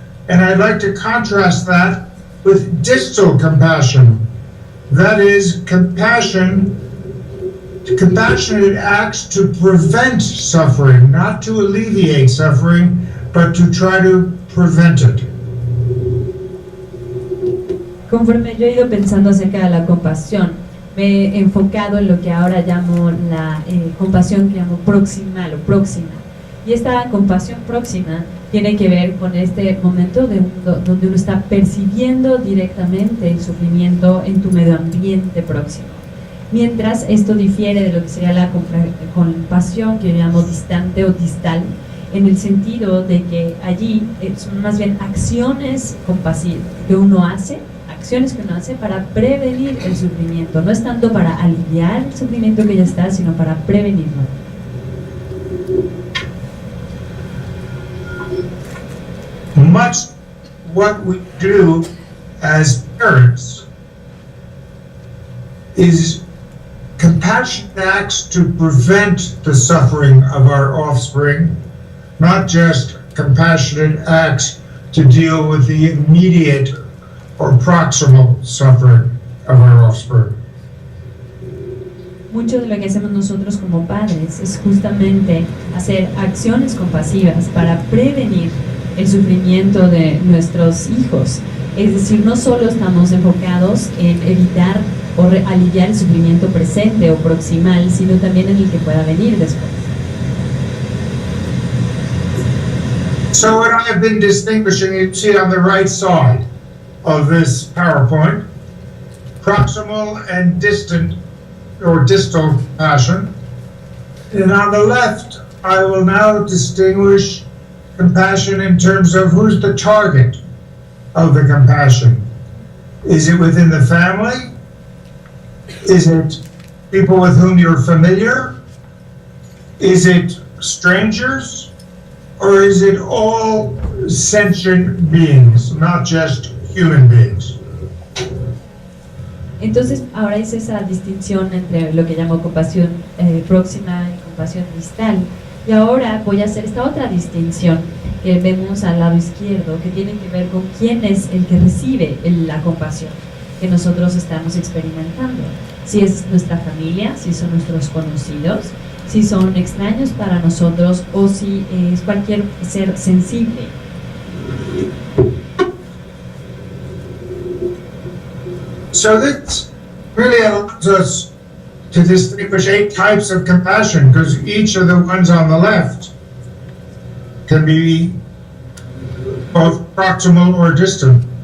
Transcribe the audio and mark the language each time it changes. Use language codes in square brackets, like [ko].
[en] And I'd like to contrast that with distal compassion. That is, compassionate acts to prevent suffering, not to alleviate suffering, but to try to prevent it. [es] Conforme yo he ido pensando acerca de la compasión, me he enfocado en lo que ahora llamo la compasión que llamo proximal o próxima. Y esta compasión próxima tiene que ver con este momento donde uno está percibiendo directamente el sufrimiento en tu medio ambiente próximo. Mientras esto difiere de lo que sería la compasión que yo llamo distante o distal, en el sentido de que allí son más bien acciones compasivas que uno hace, acciones que uno hace para prevenir el sufrimiento, no es tanto para aliviar el sufrimiento que ya está, sino para prevenirlo. [en] Much what we do as parents is compassionate acts to prevent the suffering of our offspring, not just compassionate acts to deal with the immediate or proximal suffering of our offspring. [es] Mucho de lo que hacemos nosotros como padres es justamente hacer acciones compasivas para prevenir el sufrimiento de nuestros hijos. Es decir, no solo estamos enfocados en evitar o aliviar el sufrimiento presente o proximal, sino también en el que pueda venir después. [en] So what I have been distinguishing, you see on the right side of this PowerPoint, proximal and distant or distal compassion. And on the left, I will now distinguish compassion in terms of who's the target of the compassion. Is it within the family? Is it people with whom you're familiar? Is it strangers? Or is it all sentient beings, not just human beings? [es] Entonces, ahora es esa distinción entre lo que llamo compasión próxima y compasión distal. Y ahora voy a hacer esta otra distinción que vemos al lado izquierdo, que tiene que ver con quién es el que recibe la compasión que nosotros estamos experimentando. Si es nuestra familia, si son nuestros conocidos, si son extraños para nosotros o si es cualquier ser sensible. [en] So this really allows us to distinguish 8 types of compassion, because each of the ones on the left can be both proximal or distal.